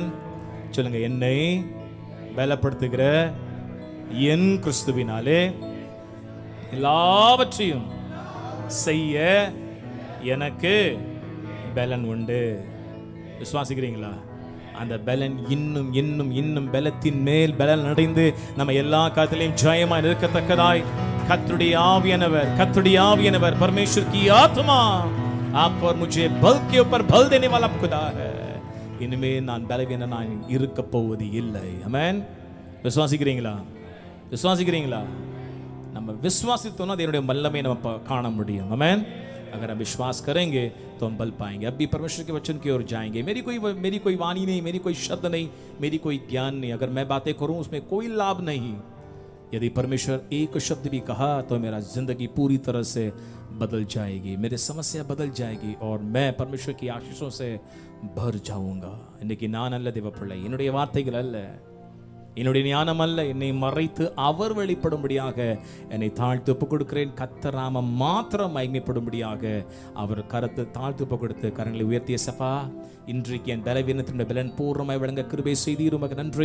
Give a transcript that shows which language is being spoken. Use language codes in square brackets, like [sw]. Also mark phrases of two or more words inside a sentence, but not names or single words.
[ta] சொல்லுங்க, என்னை பலப்படுத்துகிற என் கிறிஸ்துவினாலே எல்லாவற்றையும் செய்ய எனக்கு பலன் உண்டு. விசுவாசிக்கிறீங்களா? அந்த பலன் இன்னும் இன்னும் இன்னும் பலத்தின் மேல் பலன் அடைந்து நம்ம எல்லா காலத்திலையும் ஜெயமாய் இருக்கத்தக்கதாய் கர்த்தருடைய ஆவியானவர் [hi] परमेश्वर की आत्मा आप पर मुझे बल के ऊपर बल देने वाला खुदा है. [ta] இனிமே நான் பலவீனனாய் இருக்க போவது இல்லை. ஆமென். விசுவாசிக்கிறீங்களா? நம்ம விசுவாசித்தோம்னா அதனுடைய வல்லமை நம்ம காண முடியும். ஆமென். [hi] अगर हम विश्वास करेंगे तो हम बल पाएंगे. अब भी परमेश्वर के वचन की ओर जाएंगे. मेरी कोई वाणी नहीं, मेरी कोई शब्द नहीं, मेरी कोई ज्ञान नहीं. अगर मैं बातें करूं उसमें कोई लाभ नहीं. यदि परमेश्वर एक शब्द भी कहा तो मेरा जिंदगी पूरी तरह से बदल जाएगी, मेरी समस्या बदल जाएगी और मैं परमेश्वर की आशीषों से भर जाऊंगा. [ta] இன்னைக்கு நான் அல்ல தேவப்பிள்ளை, என்னுடைய வார்த்தைகள் அல்ல, என்னுடைய ஞானம் அல்ல, என்னை மறைத்து அவர் வெளிப்படும்படியாக என்னை தாழ்த்து ஒப்புக் கொடுக்கிறேன். கர்த்தர் நாமம் மாத்திரம் மகிமைப்படும்படியாக அவர் கரத்தை தாழ்த்து ஒப்புக் கொடுத்து கரங்களை உயர்த்திய சபா, இன்றைக்கு என் பலவீனத்தினுடைய பலன் பூர்ணமாய் வழங்க கிருபை செய்தீர், உமக்கு நன்றி.